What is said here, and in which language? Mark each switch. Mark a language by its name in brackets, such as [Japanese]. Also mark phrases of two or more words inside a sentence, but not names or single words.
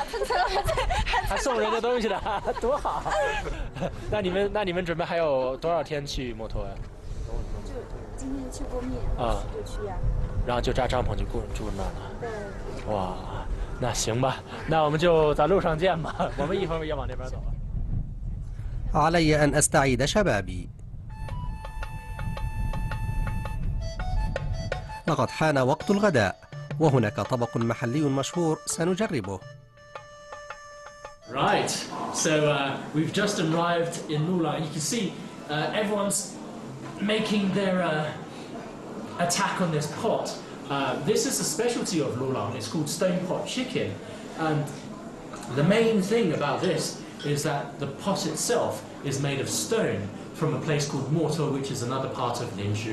[Chinese] 还送人家东西的，多好！那你们准备还有多少天去摩托呀？就今天去过面啊，就去呀。然后就扎帐篷就住那儿了。对。哇，那行吧，那我们就在路上见吧。我们一会儿也往那边走。 [Arabic] علي أن أستعيد شبابي. لقد حان وقت الغداء وهناك طبق محلي مشهور سنجربه. [English] Right, so we've just arrived in Lulan. You can see everyone's making their attack on this pot. This is a specialty of Lulan. It's called stone pot chicken. And the main thing about this is that the pot itself is made of stone from a place called Mortar, which is another part of Linshu.